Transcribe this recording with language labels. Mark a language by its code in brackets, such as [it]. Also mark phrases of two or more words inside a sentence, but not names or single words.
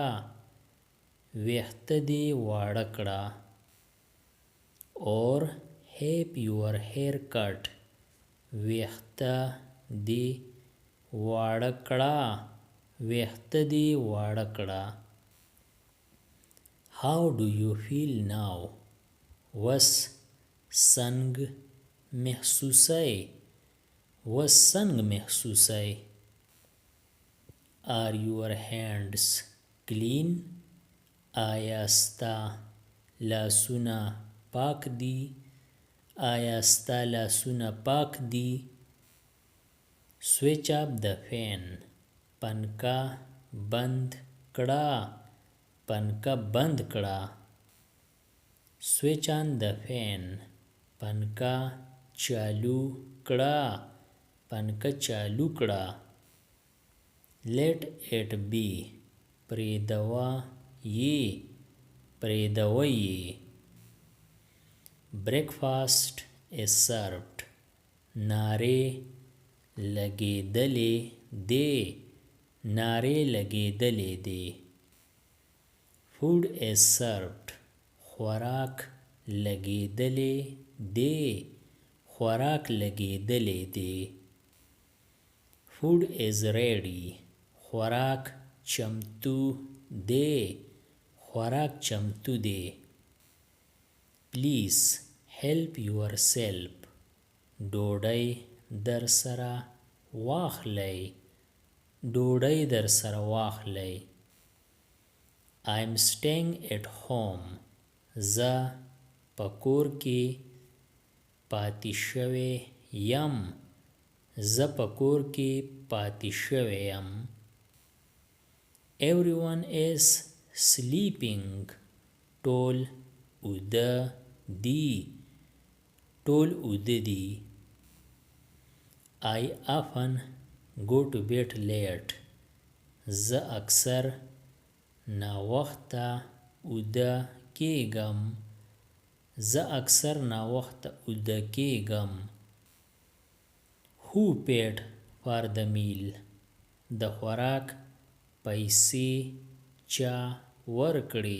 [ps] ویښته دې واړه کړه. [en] Or have your hair cut. [ps] ویښته دې واړه کړه. ویښته دې واړه کړه. [en] How do you feel now? [ps] وس څنګ محسوسئ؟ وس څنګ محسوسئ؟ [en] Are your hands clean? [ps] آیا ستا لاسونه پاک دي؟ آیا ستا لاسونه پاک دي؟ [en] Switch off the fan. [ps] پنکه بند کړه. پنکه بند کړه. [en] Switch on the fan. [ps] پنکه چالو کړه. پنکه چالو کړه. [en] Let it be. [ps] پریږدوه یې. پریږدوه یې. [en] Breakfast is served. [ps] نارې لګېدلې دي. نارې لګېدلې دي. [en] Food is served. [ps] خوراک لګېدلې دی. خوراک لګېدلې دی. [en] Food is ready. [ps] خوراک چمتو دی. خوراک چمتو دی. [en] Please help yourself. [ps] ډوډۍ در سره واخلئ. ډوډۍ در سره واخلئ. [en] I'm staying at home. [ps] زه په کور کې پاتې شوی یم. زه په کور کې پاتې شوی یم. [en] Everyone is sleeping. [ps] ټول ویده دي. ټول ویده دي. [en] I often go to bed late. [ps] زه اکثر ناوخته ویده کېږم. زه اکثر ناوخته ویده کېږم. [en] Who paid for the meal? [ps] د خوراک پیسې چا ورکړې؟